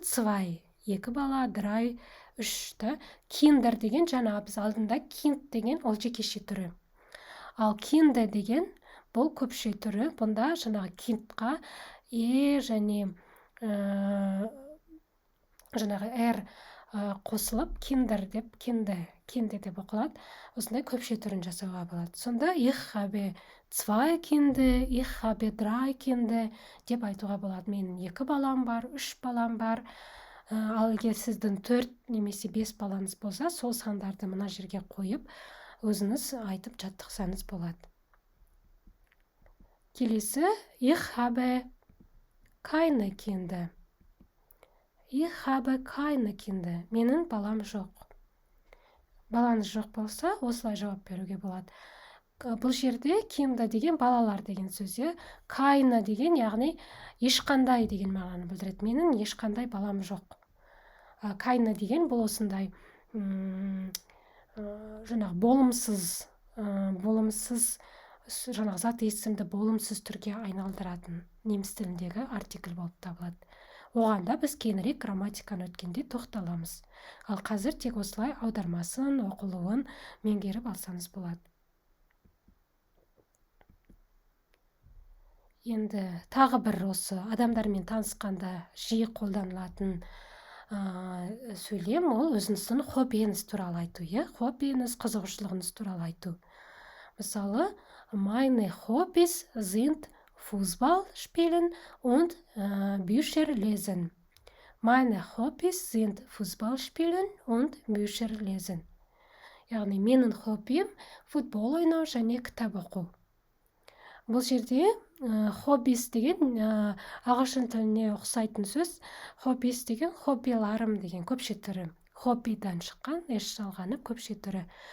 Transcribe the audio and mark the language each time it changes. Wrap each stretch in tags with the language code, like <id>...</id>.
<kk>2 бала, 3, 3. Kinder деген жаңа біз алдында kind деген ол жекеше түрі. Ал kinder деген бұл көпше түрі. Бұнда жаңағы kindқа және жаңағы қосылып kinder деп кинде деп оқылады. Осындай көпше түрін жасауға болады. Сонда</kk> <de>ich habe 2 Kinder, ich habe 3 Kinder</de> <kk>деп айтуға болады. Менің 2 балам бар, 3 балам бар. Ал егер сіздің 4 немесе 5 балаңыз болса, сол сандарды мына жерге қойып, өзіңіз айтып жаттықсаңыз болады. Келесі,</kk> <de>ich habe keine Kinder. Ich habe keine Kinder.</de> <kk>Менің балам жоқ. Балаңыз жоқ болса, осылай жауап беруге болады. Бұл жерде Kinder деген балалар деген сөз. Keine деген, яғни ешқандай деген мағынаны білдіреді. Менің ешқандай балам жоқ. Keine деген бұл осындай жаңағы болымсыз жаңағы зат есімді болымсыз түрге айналдыратын неміс тіліндегі артикль болып табылады. Оған да біз кейінірек грамматиканы өткенде тоқталамыз. Ал қазір тек осылай аудармасын, оқылуын меңгеріп алсаңыз болады. Енді тағы бір осы адамдармен танысқанда жиі қолданылатын сөйлем, ол өзіңіздің хоббиіңіз туралы айту. Хоббиіңіз, қызығушылығыңыз туралы айту. Мысалы,</kk> <de>meine Hobbys sind Fußball spielen und Bücher lesen. Meine Hobbys sind Fußball spielen und Bücher lesen.</de> <kk>Яғни менің хоббим футбол ойнау және кітап оқу. Бұл жерде hobbies деген ағылшын тіліне ұқсайтын сөз. Hobbies деген хоббиларым деген көпше түрі. Хоббидан шыққан, жалғаны көпше түрі.</kk>